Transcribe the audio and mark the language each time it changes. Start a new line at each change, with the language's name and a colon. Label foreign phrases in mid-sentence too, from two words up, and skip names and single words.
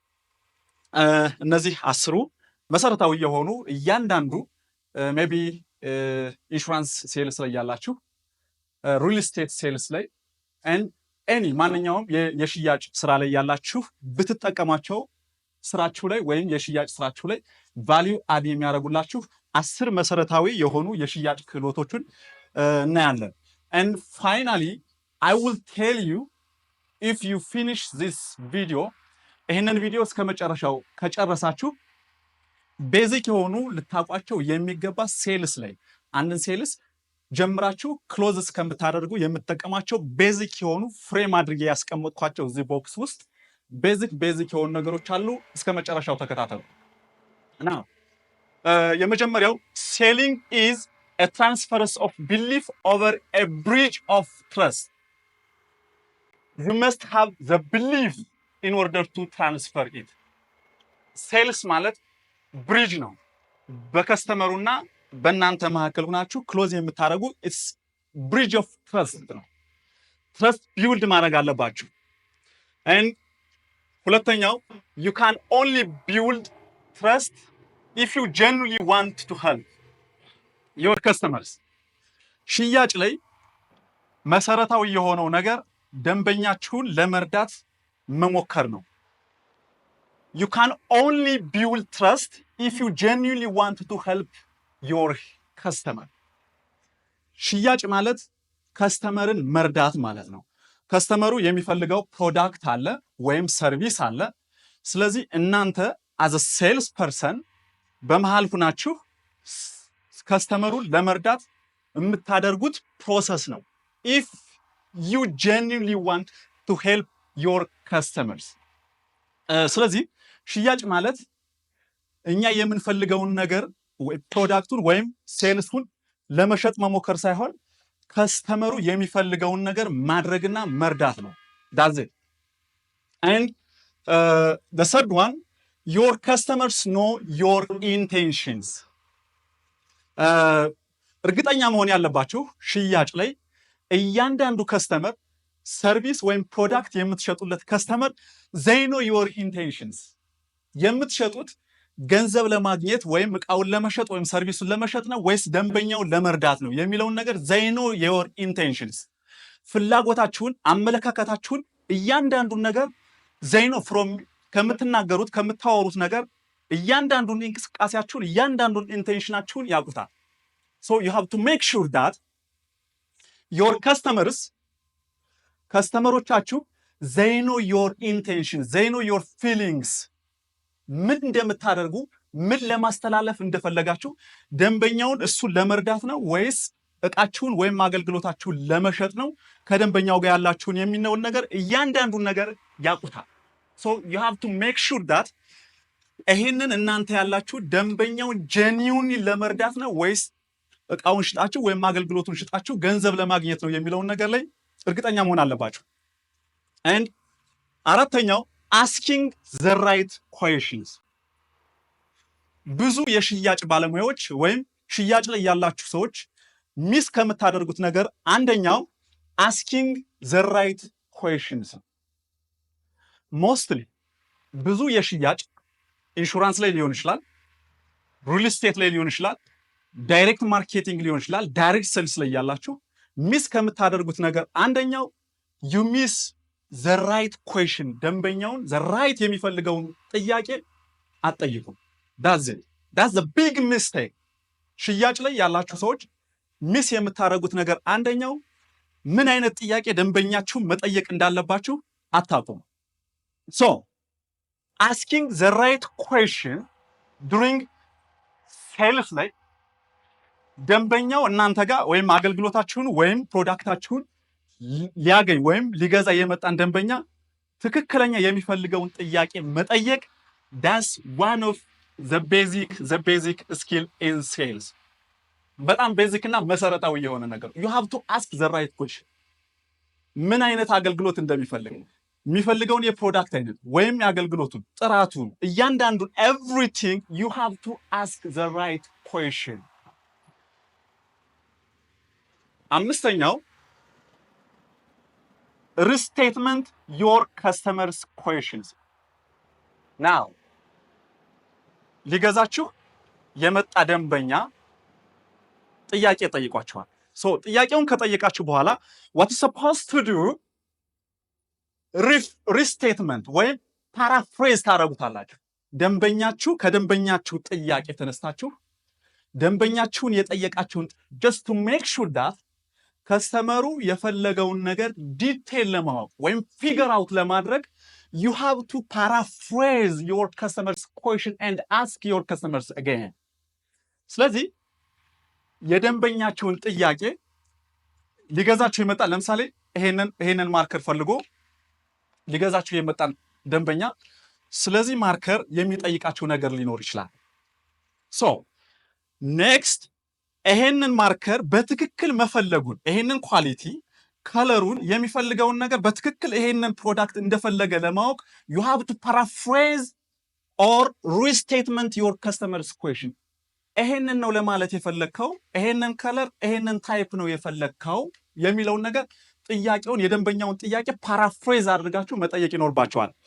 Amharic: እነዚህ አስሩ መሰረታዊ የሆኑ እያንዳንዱ
English: maybe insurance sales
Amharic: ላይ ያላችሁ፣
English: real estate sales
Amharic: ላይ ኤኒ ማንኛውም የሽያጭ ስራ ላይ ያላችሁ ብትጠቀሟቸው ስራችሁ ላይ ወይም የሽያጭ ስራችሁ ላይ
English: value add
Amharic: የሚያደርጉላችሁ 10 መሰረታዊ የሆኑ የሽያጭ ክህሎቶችን እናያለን።
English: and finally I will tell you, if you finish this video,
Amharic: ይህንን ቪዲዮ እስከ መጨረሻው ከጨረሳችሁ ቤዚክ የሆኑ ልታውቋቸው የሚገባ ሴልስ ላይ አንድን ሴልስ ጀምራችሁ ክሎዝ እስከምታደርጉ የምትጠቀማቸው ቤዚክ የሆኑ ፍሬም አድርጌ ያስቀመጥኳቸው እዚህ ቦክስ ውስጥ ቤዚክ የሆኑ ነገሮች አሉ። እስከ መጨረሻው ተከታተሉ። እና የመጀመሪያው
English: selling is a transference of belief over a bridge of trust. You must have the belief in order to transfer it.
Amharic: ሴልስ ማለት ብሪጅ ነው። በከስተመሩና በእናንተ መካከል ሆናችሁ ክሎዝ የምታደርጉ
English: it's bridge of trust
Amharic: ነው።
English: trust build
Amharic: ማድረግ አለባችሁ። and ሁለተኛው
English: you can only build trust if you genuinely want to help your customers.
Amharic: ሽያጭ ላይ መሰረታዊ የሆነው ነገር ደንበኛችሁን ለመርዳት መሞከር ነው።
English: You can only build trust if you genuinely want to help your customer.
Amharic: ሽያጭ ማለት ከስተመርን መርዳት ማለት ነው። ከስተመሩ የሚፈልገው ፕሮዳክት አለ ወይም ሰርቪስ አለ። ስለዚህ እናንተ
English: as a sales person
Amharic: በመሃል ሁናችሁ ከስተመሩን ለመርዳት የምታደርጉት ፕሮሰስ ነው።
English: if you genuinely want to help your customers.
Amharic: ስለዚህ ሽያጭ ማለት እኛ የምንፈልገውን ነገር ፕሮዳክቱን ወይም ሴልሱን ለመሸጥ መሞከር ሳይሆን ከስተመሩ የሚፈልገውን ነገር ማድረግና መርዳት ነው።
English: that's it. and the third one, your customers know your intentions.
Amharic: እርግጠኛ መሆን ያለባችሁ ሽያጭ ላይ እያንዳንዱ ከስተመር ሰርቪስ ወይም ፕሮዳክት የምትሸጡለት ከስተመር
English: they know your intentions.
Amharic: የምትሸጡት ገንዘብ ለማግኘት ወይም እቃውን ለመሸጥ ወይም ሰርቪሱን ለመሸጥ ነው ወይስ ደንበኛውን ለመርዳት ነው የሚለውን ነገር
English: they know your intentions.
Amharic: ፍላጎታችሁን፣ አመለካከታችሁን፣ እያንዳንዱን ነገር
English: they know from
Amharic: ከምትናገሩት ከምታወሩት ነገር እያንዳንዱን እንቅስቃሴያችሁን እያንዳንዱን ኢንቴንሽናችሁን ያውቁታል።
English: so you have to make sure that your customers
Amharic: ከስተመሮቻችሁ
English: they know your intentions, they know your feelings.
Amharic: ምን እንደምታደርጉ ምን ለማስተላለፍ እንደፈለጋችሁ ደንበኛውን እሱን ለመርዳት ነው ወይስ እቃችሁን ወይም አገልግሎታችሁን ለመሸጥ ነው ከደንበኛው ጋር ያላችሁን የሚነውን ነገር እያንዳንዱን ነገር ያውቁታል።
English: so you have to make sure that
Amharic: ይሄንን እናንተ ያላችሁ ደንበኛውን ጀኒዩንሊ ለመርዳት ነው ወይስ እቃውን ሽጣችሁ ወይም አገልግሎቱን ሽጣችሁ ገንዘብ ለማግኘት ነው የሚለውን ነገር ላይ እርግጠኛ መሆን አለባችሁ። and አራተኛው
English: asking the right questions.
Amharic: ብዙ የሽያጭ ባለሙያዎች ወይም ሽያጭ ላይ ያላችሁ ሰዎች ሚስ ከምታደርጉት ነገር አንደኛው
English: asking the right questions.
Amharic: mostly ብዙ የሽያጭ ኢንሹራንስ ላይ ሊሆን ይችላል፣
English: real estate
Amharic: ላይ ሊሆን ይችላል፣
English: direct marketing
Amharic: ሊሆን ይችላል፣
English: direct sales
Amharic: ላይ ያላችሁ ሚስ ከምታደርጉት ነገር አንደኛው
English: you miss the right question.
Amharic: ደንበኛውን
English: the right
Amharic: የሚፈልገውን ጥያቄ አትጠይቁም።
English: that's the big mistake.
Amharic: ሽያጭ ላይ ያላችሁ ሰዎች ሚስ የምታደርጉት ነገር አንደኛው ምን አይነት ጥያቄ ደንበኛችሁ መጠየቅ እንዳለባችሁ አታውቁም።
English: so asking the right question during sales
Amharic: ላይ ደንበኛው እናንተ ጋር ወይም አገልግሎታችሁን ወይም ፕሮዳክታችሁን ሊያገኝ ወይም ሊገዛ የመጣን ደንበኛ ትክክለኛ የሚፈልገውን ጥያቄ መጠየቅ
English: that's one of the basic skill in sales
Amharic: በጣም ቤዚክ እና መሰረታዊ የሆነ ነገር
English: you have to ask the right question
Amharic: ምን አይነት አገልግሎት እንደሚፈልግ የሚፈልገውን የፕሮዳክት አይነት ወይም የአገልግሎቱን ጥራቱን እያንዳንዱን
English: everything you have to ask the right question አምስተኛው restatement your customers questions now
Amharic: ሊገዛችሁ የመጣ ደንበኛ ጥያቄ ጠይቋችኋል ሶ ጥያቄውን ከጠየቃችሁ በኋላ
English: what is supposed to do restatement
Amharic: ወይም ፓራፍሬዝ ታረጉታላችሁ ደንበኛችሁ ከደንበኛችሁ ጥያቄ ተነስታችሁ ደንበኛችሁን የጠየቃችሁን
English: just to make sure that
Amharic: ከስተመሩ የፈለገውን ነገር ዲቴል ለማወቅ ወይም
English: figure out ለማድረግ you have to paraphrase your customers question and ask your customers again
Amharic: ስለዚህ የደንበኛችሁን ጥያቄ ሊገዛችሁ የመጣ ለምሳሌ ይሄንን ማርከር ፈልጎ ሊገዛችሁ የመጣን ደንበኛ ስለዚህ ማርከር የሚጠይቃችሁ ነገር ሊኖር ይችላል
English: so next
Amharic: ይሄንን ማርከር በትክክል መፈለጉን ይሄንን ኳሊቲ ከለሩን የሚፈልገውን ነገር በትክክል ይሄንን ፕሮዳክት እንደፈለገ ለማወቅ
English: you have to paraphrase or restatement your customer's question
Amharic: ይሄንን ነው ለማለት የፈለከው ይሄንን ከለር ይሄንን ታይፕ ነው የፈለከው የሚለውን ነገር ጥያቄውን የደንበኛውን ጥያቄ ፓራፍሬዝ አድርጋችሁ መጠየቅ ይኖርባችኋል